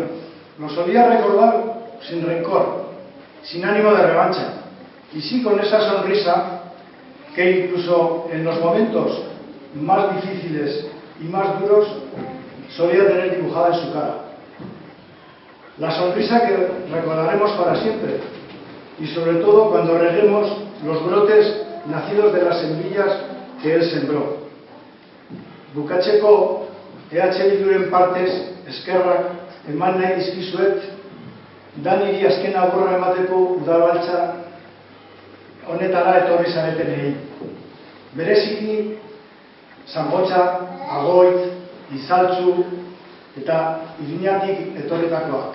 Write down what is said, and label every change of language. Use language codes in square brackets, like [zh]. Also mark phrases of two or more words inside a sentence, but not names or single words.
[es] Lo solía recordar sin rencor, sin ánimo de revancha, y sí con esa sonrisa que incluso en los momentos más difíciles y más duros solía tener dibujada en su cara. La sonrisa que recordaremos para siempre, y sobre todo cuando reguemos los brotes nacidos de las semillas que él sembró. [eu] Bukatzeko, EH Bilduren partez, eskerrak eman nahi dizkizuet, Daniri azken agurra emateko udalbaltza honetara etorri zaretenei. Bereziki, Zanbotza, Agoitz, Izaltzu eta Iriñatik etorritakoak.